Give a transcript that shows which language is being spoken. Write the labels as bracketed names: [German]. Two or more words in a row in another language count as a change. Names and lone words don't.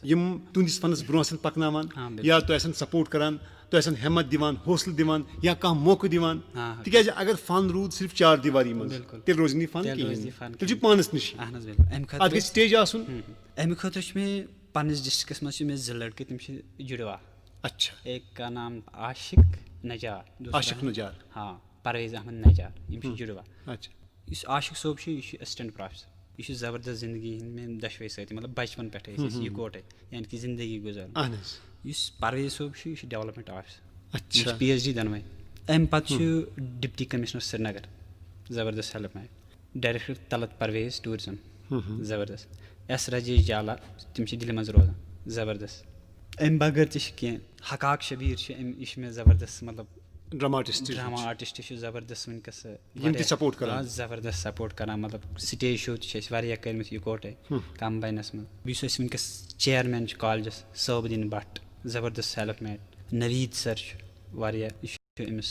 [Kashmiri] یِم تُہنٛدِس فنس برونٛہہ آسن پکناوان یا تۄہہِ آسن سپوٹ کران تۄہہِ آسن ہیمت دِوان حوصلہٕ دِوان یا کانٛہہ موقعہٕ دِوان تِکیازِ اگر فن روٗد صرف چار دیواری منٛز تیٚلہِ روزِ نہٕ یہِ فن کِہینۍ تیٚلہِ چھُ پانس نِش اتھ گژھِ سٹیج آسُن اَمہِ خٲطرٕ چھُ مےٚ پننِس ڈسٹرکس منٛز چھِ مےٚ 2 لڑکہٕ تِم چھِ جُڑوا اچھا [Urdu] ایک کا نام [Kashmiri] عاشق نجار ہاں پرویز احمد نجار یِم چھِ جُڑوا یُس عاشق صٲب چھُ یہِ چھُ اسسٹنٹ پروفیسر یہِ چھُ زبردست زندگی ہِنٛدۍ میٲنۍ دۄشوے سۭتۍ مطلب بچپن پٮ۪ٹھے ٲسۍ أسۍ یِکوٹے یعنی کہِ زندگی گُزاران یُس پرویز صٲب چھُ یہِ چھُ [English] development officer [Kashmiri] یہِ چھُ PhD دۄنوے اَمہِ پتہٕ چھُ [English] deputy commissioner [Kashmiri] سرینگر زبردست ہیلٕپ مےٚ ڈایریکٹر طلعت پرویز ٹوٗرزم زبردست S راجیش جالا تِم چھِ دِلہِ منٛز روزان زبردست اَمہِ بغٲر تہِ چھِ کینٛہہ حقاق شبیٖر چھِ یہِ چھُ مےٚ زبردست مطلب [English] drama artist [Kashmiri] چھُ زبردست وٕنکیٚس زبردست سپوٹ کران مطلب [English] stage show [Kashmiri] تہِ چھِ اَسہِ واریاہ کٔرمٕتۍ یِکوٹے کمباینس منٛز یُس أسۍ وٕنکیٚس چیرمین چھُ کالجس صٲبدیٖن بٹ زبردست ہیلٕپ میٹ نویٖد سر چھُ واریاہ یہِ چھُ أمِس